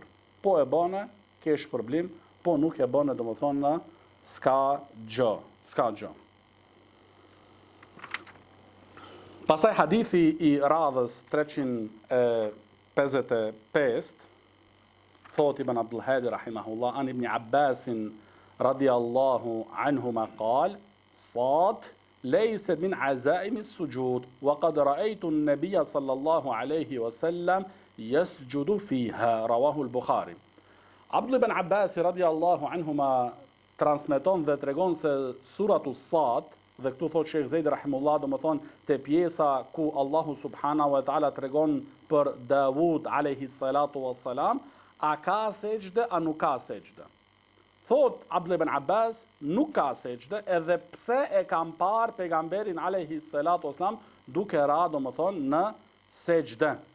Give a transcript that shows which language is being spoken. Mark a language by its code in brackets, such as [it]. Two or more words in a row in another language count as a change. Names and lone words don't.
[sq] Po e bëne, kesh problem, po nuk e bëne domethënë s'ka gjë. Pastaj hadithi i radhës 355 thot Ibn Abdul Hadi [ar] رحمه الله عن ابن عباس رضي الله عنهما قال صاد ليست من عزائم السجود وقد رأيت النبي صلى الله عليه وسلم يسجد فيها رواه البخاري. [sq] Abdullah ibn Abbas [ar] رضي الله عنهما [sq] transmeton dhe tregon se suratu Sad, dhe këtu thot Sheikh Zeidi rahimullah, domethënë te pjesa ku Allahu [ar] سبحانه وتعالى [sq] tregon për Davud [ar] عليه الصلاة والسلام, [sq] a ka sejdë a nuk ka sejdë. Thot Abdullah ibn Abbas, nuk ka sejdë, edhe pse e kam parë pejgamberin [ar] عليه الصلاة والسلام [sq] duke ra domethënë në sejdë,